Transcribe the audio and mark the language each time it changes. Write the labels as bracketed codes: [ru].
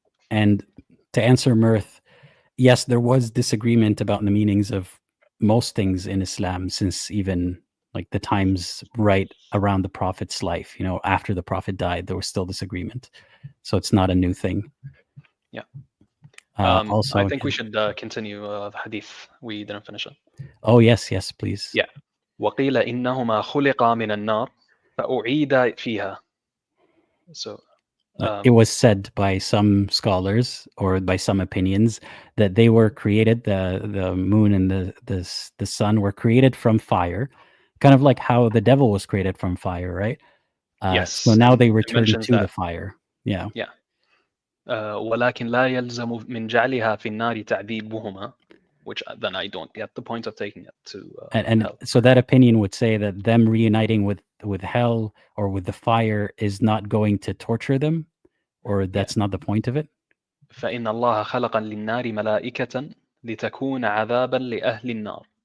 [en] And to answer Mirth, yes, there was disagreement about the meanings of most things in Islam since even like the times right around the Prophet's life. After the Prophet died, there was still disagreement. So it's not a new thing. Yeah. Also, I think we should continue the hadith. We didn't finish it. Oh, yes, please. Yeah. [ar] وقيل إنهما خلقا من النار فأعيدا فيها. [en] So it was said by some scholars or by some opinions that they were created, the moon and the sun were created from fire, kind of like how the devil was created from fire, right? Yes. So now they return to the fire. Yeah. Yeah. [ar] ولكن لا يلزم من جعلها في النار تعذيبهما, [en] which then I don't get the point of taking it to and hell. So that opinion would say that them reuniting with with hell or with the fire is not going to torture them, or Yeah. that's not the point of it? [ar] فإن الله خلق للنار ملائكة لتكون عذابا لأهل النار.